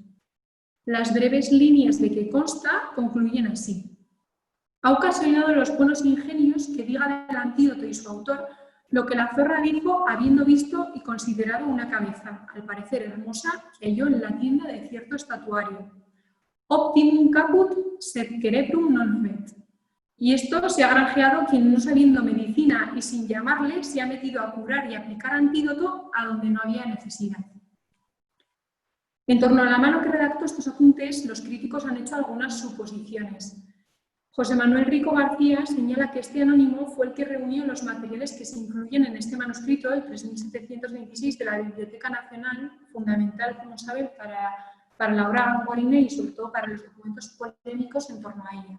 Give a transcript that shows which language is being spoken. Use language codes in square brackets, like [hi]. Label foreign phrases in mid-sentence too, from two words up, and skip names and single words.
[es] Las breves líneas de que consta concluyen así. Ha ocasionado los buenos ingenios que diga del antídoto y su autor lo que la zorra dijo habiendo visto y considerado una cabeza, al parecer hermosa, que halló en la tienda de cierto estatuario. [la] Optimum caput sed cerebrum non vet. [es] Y esto se ha granjeado quien, no sabiendo medicina y sin llamarle, se ha metido a curar y aplicar antídoto a donde no había necesidad. En torno a la mano que redactó estos apuntes, los críticos han hecho algunas suposiciones. José Manuel Rico García señala que este anónimo fue el que reunió los materiales que se incluyen en este manuscrito, el 3726 de la Biblioteca Nacional, fundamental, como saben, para la obra Guarini y sobre todo para los documentos polémicos en torno a ella.